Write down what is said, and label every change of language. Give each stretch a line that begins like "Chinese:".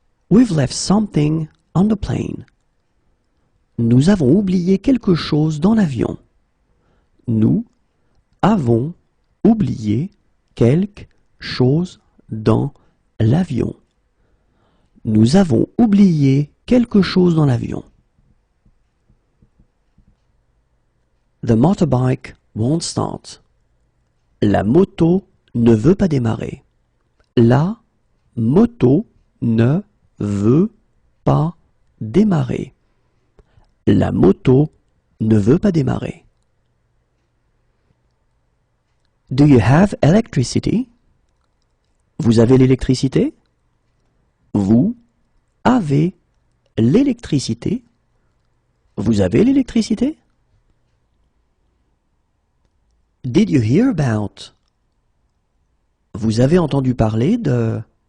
English: We've left something on the plane.
French: Nous avons oublié quelque chose dans l'avion. Nous avons oublié quelque chose dans l'avion. Nous avons oublié quelque chose dans l'avion.
English: The motorbike won't start.
French: La moto ne veut pas démarrer. La moto ne veut pas démarrer. La moto ne veut pas démarrer.
English: Do you have electricity?
French: Vous avez l'électricité? Vous avez l'électricité? Vous avez l'électricité?
English: Did you hear about?
French: Vous avez entendu parler de?